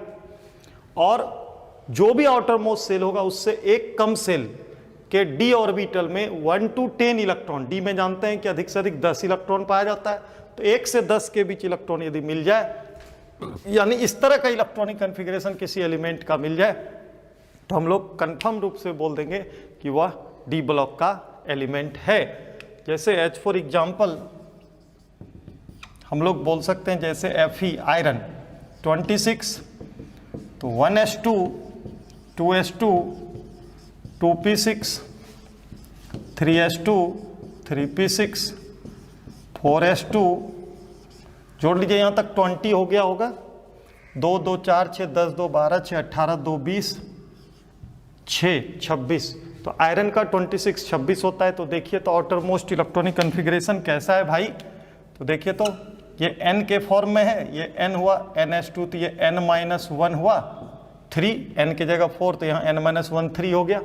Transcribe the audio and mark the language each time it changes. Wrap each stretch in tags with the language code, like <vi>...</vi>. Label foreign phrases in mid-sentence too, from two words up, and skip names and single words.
<hi>और जो भी</hi> <en>outer most cell</en> <hi>होगा उससे एक कम सेल के d ऑर्बिटल में 1 to 10 इलेक्ट्रॉन, d में जानते हैं कि अधिक से अधिक 10 इलेक्ट्रॉन पाया जाता है, तो 1 से 10 के बीच इलेक्ट्रॉन यदि मिल जाए, यानी इस तरह का</hi> <en>electronic configuration</en> <hi>किसी एलिमेंट का मिल जाए, तो हम लोग कंफर्म रूप से बोल देंगे कि वह</hi> <en>D block</en> <hi>का एलिमेंट है। जैसे एच</hi> <en>for example</en> <hi>हम लोग बोल सकते हैं, जैसे Fe आयरन 26, तो 1s2 2s2 2p6 3s2 3p6 4s2, जोड़ लीजिए यहाँ तक 20 हो गया होगा। 2 2 4 6 10 2 12 6 18 2 20 6 26, तो आयरन का 26 26 होता है। तो देखिए तो</hi> <en>outer most electronic configuration</en> <hi>कैसा है भाई। तो देखिए तो ये n के फॉर्म में है, ये n हुआ NS2, तो ये n-1 हुआ 3, n की जगह 4, तो यहाँ n-1 3 हो गया।</hi>